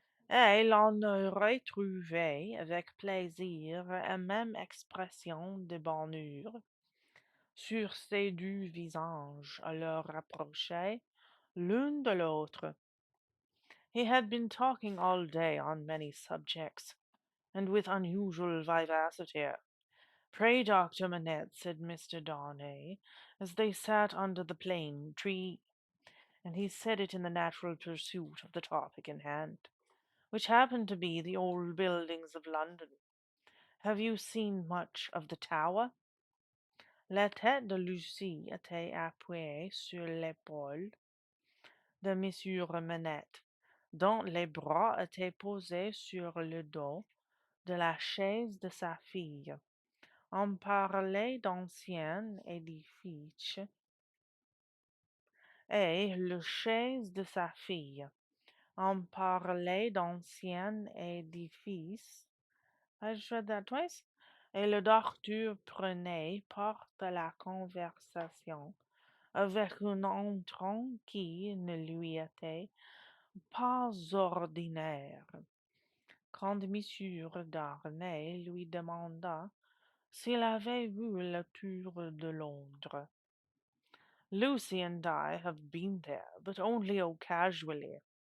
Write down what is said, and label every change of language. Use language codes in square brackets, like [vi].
[fr] Et l'on ne retrouvait avec plaisir la même expression de bonheur sur ces deux visages à leur rapprocher l'un de l'autre. [en] He had been talking all day on many subjects, and with unusual vivacity. Pray, Dr. Manette, said Mr. Darnay, as they sat under the plane tree, and he said it in the natural pursuit of the topic in hand, which happened to be the old buildings of London. Have you seen much of the Tower? [fr] La tête de Lucie était appuyée sur l'épaule de Monsieur Manette, dont les bras étaient posés sur le dos de la chaise de sa fille. On parlait d'anciens édifices et le chaise de sa fille. On parlait d'anciens édifices. [en] I just read that twice. [fr] Et le docteur prenait part à la conversation avec un entrant qui ne lui était pas ordinaire. Quand Monsieur Darnay lui demanda s'il avait vu la tour de Londres. [en] Lucy and I have been there, but only casually.